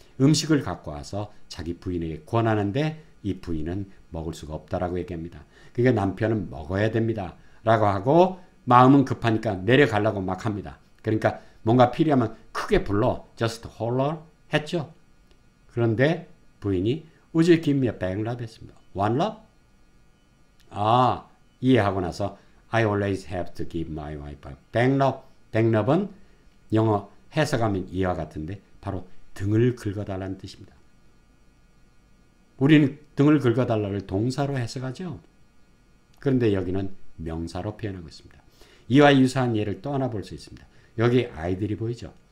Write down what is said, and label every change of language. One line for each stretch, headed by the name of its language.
Korean: 음식을 갖고 와서 자기 부인에게 권하는데 이 부인은 먹을 수가 없다라고 얘기합니다. 그러니까 남편은 먹어야 됩니다. 라고 하고 마음은 급하니까 내려가려고 막 합니다. 그러니까 뭔가 필요하면 크게 불러
English: just holler
Korean: 했죠. 그런데 부인이
English: would you give me a back rub
Korean: 했습니다.
English: one rub?
Korean: 이해하고 나서
English: I always have to give my wife a back rub.
Korean: back rub은 영어 해석하면 이와 같은데 바로 등을 긁어달라는 뜻입니다. 우리는 등을 긁어달라를 동사로 해석하죠. 그런데 여기는 명사로 표현하고 있습니다. 이와 유사한 예를 또 하나 볼 수 있습니다. 여기 아이들이 보이죠?